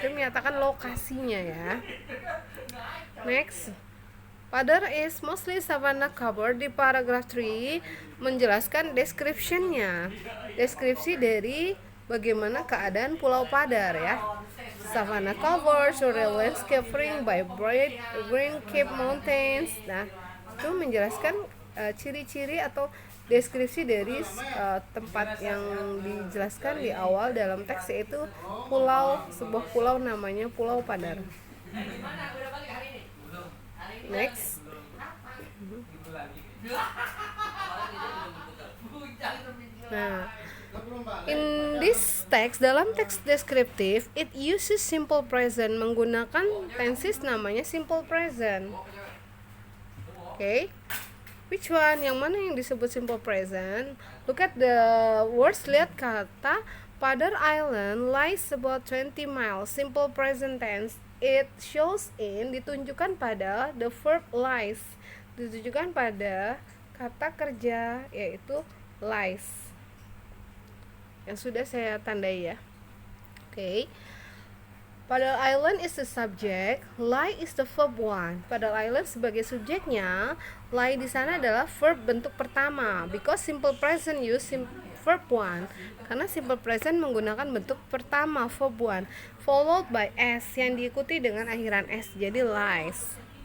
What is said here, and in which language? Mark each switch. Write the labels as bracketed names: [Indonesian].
[Indonesian] Itu menyatakan lokasinya ya. [English] Next, Padar is mostly savanna covered. [Indonesian] Di paragraf 3 menjelaskan description-nya. Deskripsi dari bagaimana keadaan Pulau Padar ya. [English] Savanna covered, surreal landscape framed by bright green cape mountains. [Indonesian] Nah, itu menjelaskan ciri-ciri atau deskripsi dari tempat yang dijelaskan di awal dalam teks, yaitu sebuah pulau namanya Pulau Padar. [English] Next. [Indonesian] Nah, [English] in this text, [Indonesian] dalam teks deskriptif, [English] it uses simple present, [Indonesian] menggunakan tenses namanya simple present. [English] Okay, which one? [Indonesian] Yang mana yang disebut simple present? [English] Look at the words. [Indonesian] Lihat kata [English] Padar Island lies about 20 miles. Simple present tense. It shows in, [Indonesian] ditunjukkan pada [English] the verb lies, [Indonesian] ditunjukkan pada kata kerja yaitu lies yang sudah saya tandai ya. [English] Okay. Padar Island is the subject, lie is the verb one. [Indonesian] Padar Island sebagai subjeknya, lie di sana adalah verb bentuk pertama. [English] Because simple present use verb one. [Indonesian] Karena simple present menggunakan bentuk pertama verb one, [English] followed by s [Indonesian] yang diikuti dengan akhiran s, jadi lies.